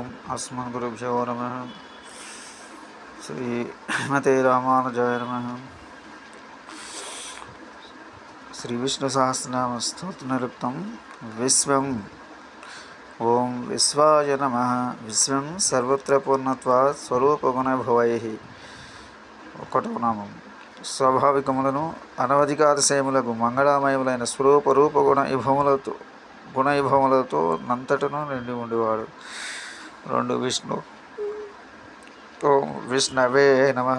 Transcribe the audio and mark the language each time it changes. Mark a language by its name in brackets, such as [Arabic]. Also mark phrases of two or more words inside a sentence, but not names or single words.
[Sanskrit] अस्मद्गुरुभ्यो नमः। श्रीमते रामानुजाय नमः। श्री विष्णु सहस्रनाम स्तोत्रनिरुक्तं विश्वं ओं विश्वाय नमः। विश्वं सर्वत्र पूर्णत्वात् స్వరూపగుణభవైః। [Telugu] ఒకటవ నామం. స్వాభావికములను అనవధిక అతిశయములకు మంగళమయములైన స్వరూప రూప గుణైభవములతో నంతటను నిండి ఉండేవాడు. [Sanskrit] 2 విష్ణు. ఓం విష్ణవే నమః.